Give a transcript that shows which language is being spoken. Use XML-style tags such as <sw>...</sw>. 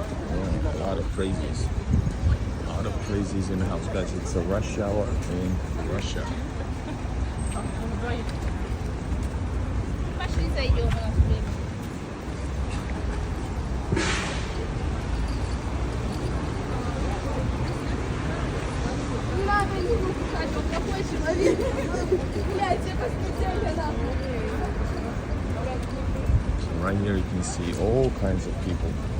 <en>Yeah, a lot of crazies. A lot of crazies in the house, guys. It's a rush hour in Russia.</en> <ru>Пошли зайдем, у нас время. Не надо его пускать, он плохой человек. Блядь, я посмотрела нахуй.</ru> <en>Right here you can see all kinds of people.</en>